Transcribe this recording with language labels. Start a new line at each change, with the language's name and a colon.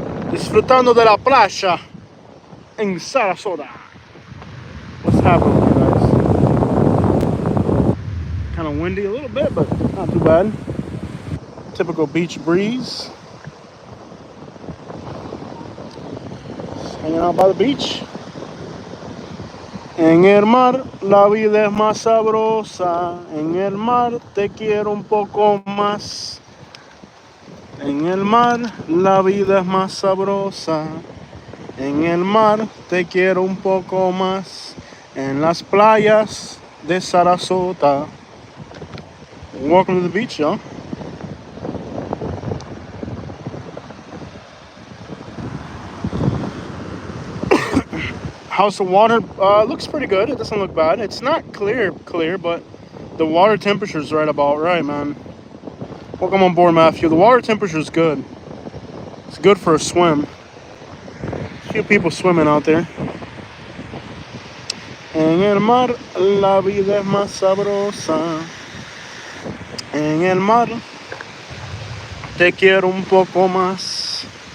Spanish: Disfrutando de la playa en Sarasota.
English: What's happening, guys? Kind of windy a little bit, but not too bad. Typical beach breeze. Just hanging out by the beach.
Spanish: En el mar la vida es más sabrosa. En el mar te quiero un poco más. En el mar la vida es más sabrosa. En el mar te quiero un poco más. En las playas de Sarasota.
English: Welcome to the beach, y'all. How's the water? Looks pretty good. It doesn't look bad. It's not clear, but the water temperature is right about right, man. Welcome on board, Matthew. The water temperature is good. It's good for a swim. A few people swimming out there.
Spanish: En el mar la vida es más sabrosa. En el mar te quiero un poco más.